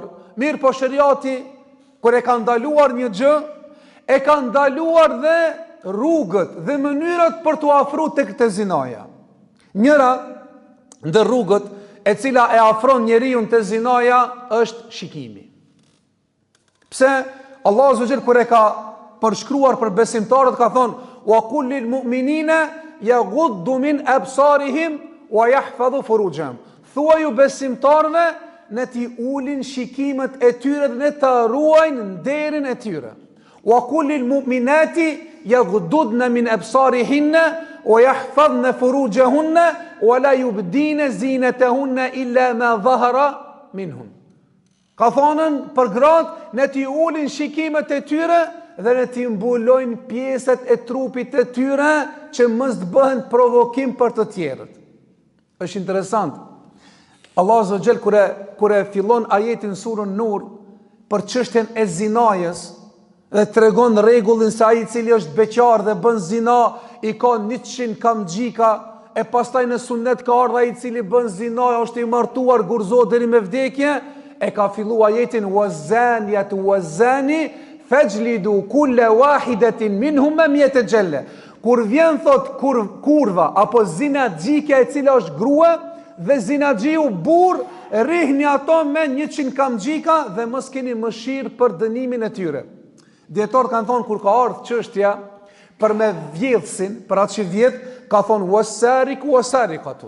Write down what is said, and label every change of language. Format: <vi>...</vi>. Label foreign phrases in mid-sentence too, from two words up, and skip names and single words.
<sq>Mirë, po shariati kur e ka ndaluar një gjë, e ka ndaluar dhe rrugët dhe mënyrat për t'u afruar tek të zinaja. Njëra ndër rrugët e cila e afron njeriu te zinaja është shikimi. Pse Allahu</sq> <ar>عز وجل</ar> <sq>kur e ka përshkruar për besimtarët ka thonë:</sq> <ar>"وقل للمؤمنين يغضوا من أبصارهم ويحفظوا فروجهم."</ar> <sq>Thuaju besimtarëve në t'i ulin shikimet e tyre dhe në të ruajnë nderin e tyre.</sq> <ar>وقل للمؤمنات يغضضن من أبصارهن ويحفظن فروجهن ولا يبدين زينتهن إلا ما ظهر منهم.</ar> <sq>Ka thonën për gratë në t'i ulin shikimet e tyre dhe në t'i mbulojnë pjesët e trupit e tyre që mos të bëhen provokim për të tjerët. Është interesant. Allah</sq> <ar>عز وجل</ar> <sq>kur e fillon ajetin surën Nur për çështjen e zinajës dhe tregon rregullin se ai i cili është beqar dhe bën zina i ka 100 kamxhika, e pastaj në sunet ka ardhur ai i cili bën zina është i martuar gurzohet deri me vdekje, e ka filluar ajetin</sq> <ar>الزانية والزاني فاجلدوا كل واحدة منهما مائة جلدة.</ar> <sq>Kur vjen thot kurva apo zinaxhika e cila është grua dhe zinaxhiu burr, rihni ato me 100 kamxhika dhe mos keni mëshirë për dënimin e tyre. Dietarët kanë thonë kur ka ardhur çështja për me vjedhsin, për atë që vjedh, ka thonë</sq> <ar>والسارق والسارقة.</ar>